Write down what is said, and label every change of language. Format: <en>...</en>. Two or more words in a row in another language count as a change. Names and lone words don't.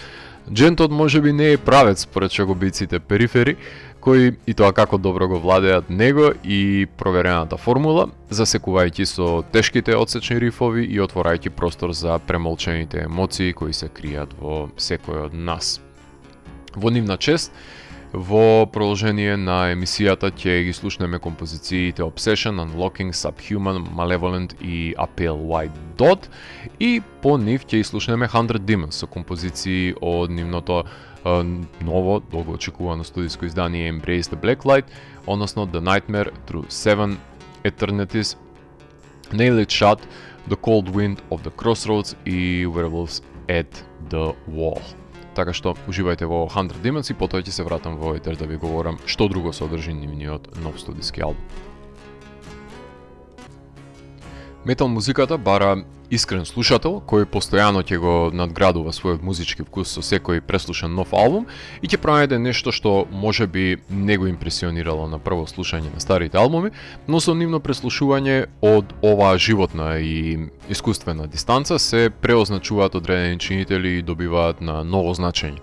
<mk>Джентот можеби не е правец според чагобиците перифери, кои и тоа како добро го владеат него и проверената формула, засекувајќи со тешките одсечни рифови и отворајќи простор за премолчените емоции кои се кријат во секој од нас. Во нивна чест, во продолжение на емисијата ќе ги слушнеме композициите Obsession, Unlocking, Subhuman, Malevolent и A Pale White Dot, и по нив ќе слушнеме 100 Demons со композиции од нивното ново, долго очекувано студиско издание Embrace the Blacklight, односно The Nightmare Through 7 Eternities, Nail It Shut, The Cold Wind of the Crossroads и Werewolves at the Wall. Така што уживајте во 100 Demons и потоа ќе се вратам во етер да ви говорам што друго содржи нивниот нов студиски албум. Метал музиката бара искрен слушател кој постојано ќе го надградува својот музички вкус со секој преслушан нов албум и ќе пронајде нешто што можеби не го импресионирало на прво слушање на старите албуми, но со нивно преслушување од оваа животна и искуствена дистанца се преозначуваат одредени чинители и добиваат на ново значење.</mk>